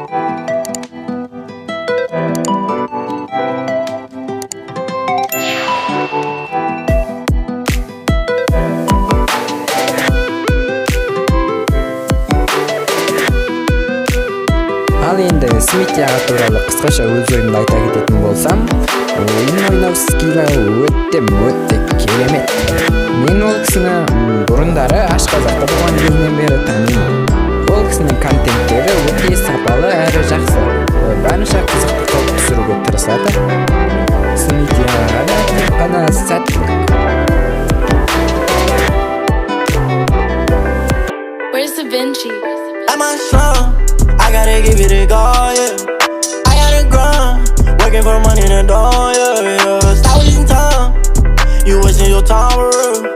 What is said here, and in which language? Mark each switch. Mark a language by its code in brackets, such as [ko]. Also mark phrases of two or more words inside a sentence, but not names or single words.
[kk] Ал енді Smitty аға туралы қысқаша өз ойымды айта кететін болсам, ойын ойнау скилі өте керемет. Мен ол кісіні бұрындары Ашқазақта болған кезінен бері танимын. Ол кісінің контенттері өте сапалы әрі жақсы. Барынша қызықты қылып түсіруге тырысады. Smitty ағаға да тек қана сәттілік. [en] Where's Da Vinci? Am I strong? I gotta give it a go, yeah. I gotta grind, working for money in the door, yeah. Stop wasting time, you wasting your time for real.